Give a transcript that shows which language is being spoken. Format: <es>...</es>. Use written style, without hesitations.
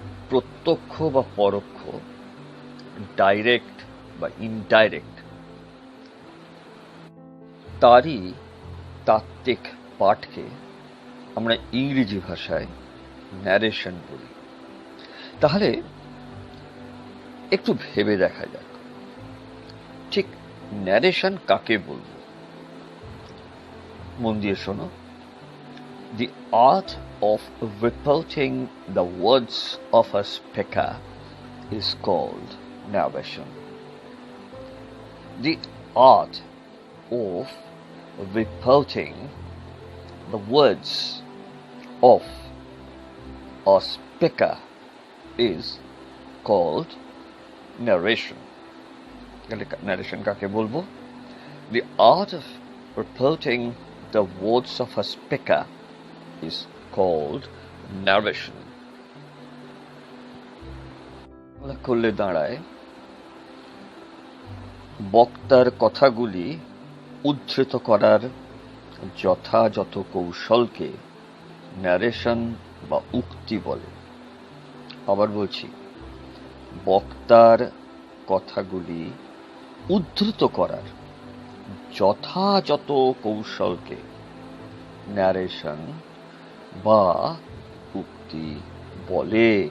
<bn>প্রত্যক্ষ বা পরোক্ষ, ডাইরেক্ট বা ইনডাইরেক্ট, তারই তাত্ত্বিক পাঠকে আমরা ইংরেজি ভাষায় ন্যারেশন বলি। তাহলে একটু ভেবে দেখা যাক, ঠিক ন্যারেশন কাকে বলবো। মন দিয়ে শোনো।</bn> <en>The art of reporting the words of a speaker is called narration. The art of reporting the words of a speaker is called narration.</en> <bn>Narration কাকে বলবো?</bn> <en>The art of reporting the words of a speaker is called narration.</en> <bn>করলে দাঁড়ায় বক্তার কথাগুলি উদ্ধৃত করার যথাযথ কৌশলকে narration বা উক্তি বলে। আবার বলছি, বক্তার কথাগুলি উদ্ধৃত করার যথাযথ কৌশলকে ন্যারেশন বা উক্তি বলে।</bn>